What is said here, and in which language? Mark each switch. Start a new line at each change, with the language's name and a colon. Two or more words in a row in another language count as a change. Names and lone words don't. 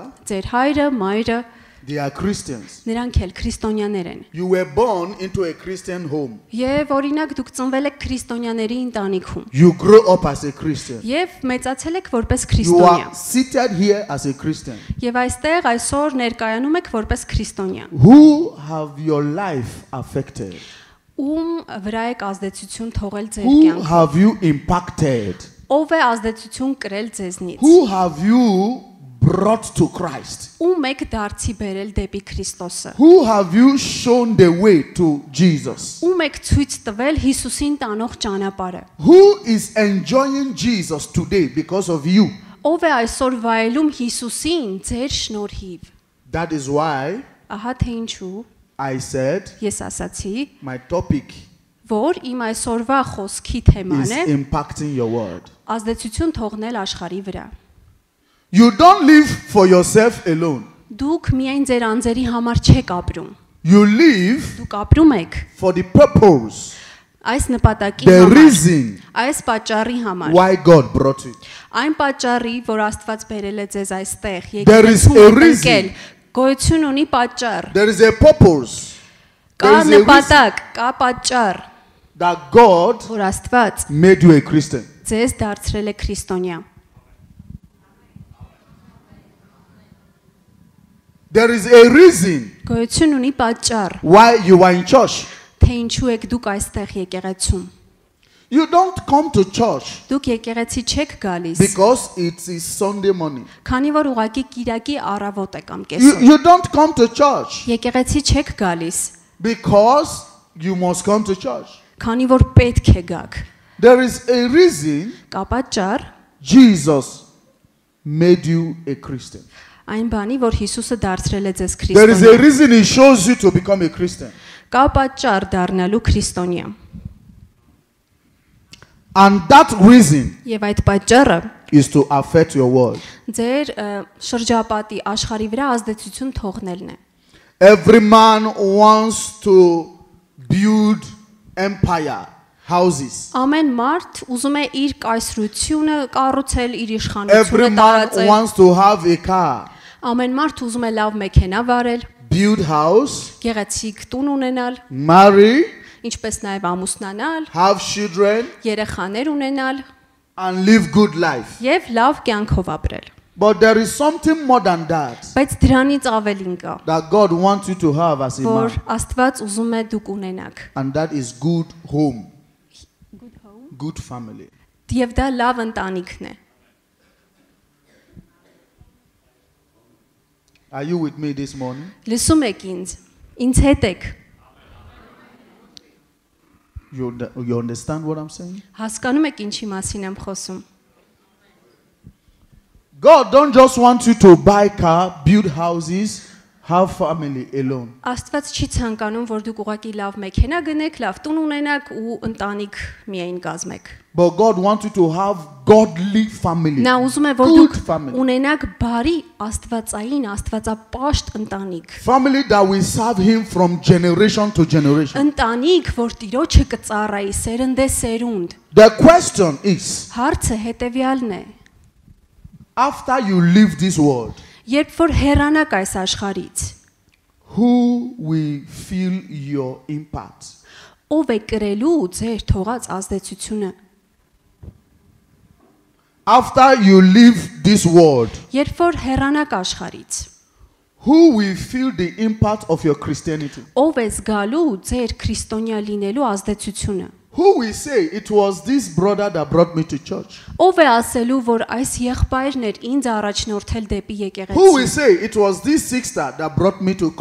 Armenian: ձեր հայրը, մայրը,
English: they are Christians.
Armenian: նրանք էլ քրիստոնյաներ են,
English: You were born into a Christian home.
Armenian: եւ օրինակ դուք ծնվել եք քրիստոնյաների ընտանիքում,
English: You grow up as a Christian.
Armenian: եւ մեծացել եք որպես
English: You
Armenian: քրիստոնյա,
English: are seated here as a Christian.
Armenian: եւ այստեղ այսօր ներկայանում եք որպես քրիստոնյա,
English: Who have your life affected?
Armenian: ում վրա եք ազդեցություն թողել ձեր
English: Who
Armenian: կյանքում,
English: have you impacted?
Armenian: ով է ազդեցություն կրել ձեզնից,
English: Who have you brought to Christ?
Armenian: ում եք դարձի բերել դեպի Քրիստոսը,
English: Who have you shown the way to Jesus?
Armenian: ում եք ցույց տվել Հիսուսին տանող ճանապարհը,
English: Who is enjoying Jesus today because of you?
Armenian: ով է այսօր վայելում Հիսուսին ձեր շնորհիվ,
English: That is why
Armenian: ահա թե ինչու
English: I said
Armenian: ես ասացի,
English: my topic
Armenian: որ իմ այսօրվա խոսքի թեման
English: is
Armenian: է
English: impacting your world.
Armenian: ազդեցություն թողնել աշխարհի վրա,
English: You don't live for yourself alone.
Armenian: դուք միայն ձեր անձերի համար չեք ապրում,
English: You live
Armenian: դուք ապրում եք
English: for the purpose,
Armenian: այս նպատակի
English: the
Armenian: համար,
English: reason
Armenian: այս պատճառի համար,
English: why God brought you.
Armenian: այն պատճառի, որ Աստված բերել է ձեզ այստեղ,
English: There is a
Armenian: եկեղեցու
English: reason.
Armenian: ընկել, գոյություն ունի պատճառ,
English: There is a purpose.
Armenian: կա
English: There is a reason
Armenian: նպատակ, կա պատճառ,
English: that God
Armenian: որ Աստված
English: made you a Christian.
Armenian: ձեզ դարձրել է քրիստոնյա,
English: There is a reason
Armenian: գոյություն ունի պատճառ,
English: why you are in church.
Armenian: թե ինչու եք դուք այստեղ եկեղեցում,
English: You don't come to church
Armenian: դուք եկեղեցի չեք գալիս,
English: because it is Sunday morning.
Armenian: քանի որ ուղղակի Կիրակի առավոտ է կամ
English: You,
Armenian: կեսօր,
English: you don't come to church
Armenian: եկեղեցի չեք գալիս,
English: because you must come to church.
Armenian: քանի որ պետք է գաք,
English: There is a reason
Armenian: կա պատճառ,
English: Jesus made you a Christian.
Armenian: այն բանի, որ Հիսուսը դարձրել է ձեզ
English: There is a
Armenian: քրիստոնյա,
English: reason he shows you to become a Christian.
Armenian: կա պատճառ դառնալու քրիստոնյա,
English: And that reason
Armenian: եւ այդ պատճառը
English: is to affect your world.
Armenian: ձեր շրջապատի աշխարհի վրա ազդեցություն թողնելն է,
English: Every man wants to build empire, houses.
Armenian: ամեն մարդ ուզում է իր կայսրությունը կառուցել, իր
English: Every
Armenian: իշխանությունը
English: man
Armenian: տարածել,
English: wants to have a car,
Armenian: ամեն մարդ ուզում է լավ մեքենա վարել,
English: build house,
Armenian: գեղեցիկ տուն ունենալ,
English: marry,
Armenian: ինչպես նաև ամուսնանալ,
English: have children,
Armenian: երեխաներ ունենալ
English: and live good life.
Armenian: եւ լավ կյանքով ապրել,
English: But there is something more than that
Armenian: բայց դրանից ավելին կա,
English: that God wants you to have as a
Armenian: որ
English: man,
Armenian: Աստված ուզում է դուք ունենաք,
English: and that is good home, good family.
Armenian: եւ դա լավ ընտանիքն է,
English: Are you with me this morning?
Armenian: լսում եք ինձ հետ եք,
English: You understand what I'm saying?
Armenian: հասկանում եք ինչի մասին եմ խոսում,
English: God don't just want you to buy car, build houses, have family alone.
Armenian: Աստված չի ցանկանում, որ դուք ուղղակի լավ մեքենա գնեք, լավ տուն ունենաք ու ընտանիք միայն կազմեք,
English: But God wants you to have godly family.
Armenian: նա ուզում է, որ
English: Good
Armenian: դուք
English: family.
Armenian: ունենաք բարի աստվածային, աստվածապաշտ ընտանիք,
English: Family that will serve him from generation to generation.
Armenian: ընտանիք, որ Տիրոջը կծառայի սերնդե սերունդ,
English: The question is,
Armenian: հարցը հետևյալն է,
English: after you leave this world,
Armenian: երբ որ հեռանաք այս աշխարհից,
English: who will feel your impact?
Armenian: ով է կրելու ձեր թողած ազդեցությունը,
English: After you leave this world,
Armenian: երբ որ հեռանաք աշխարհից,
English: who will feel the impact of your Christianity?
Armenian: ով է զգալու ձեր քրիստոնյա լինելու ազդեցությունը,
English: Who will say, it was this brother that brought me to church?
Armenian: ով է ասելու, որ այս եղբայրն էր ինձ առաջնորդել դեպի
English: Who will
Armenian: եկեղեցի,
English: say, it was this sister that brought me to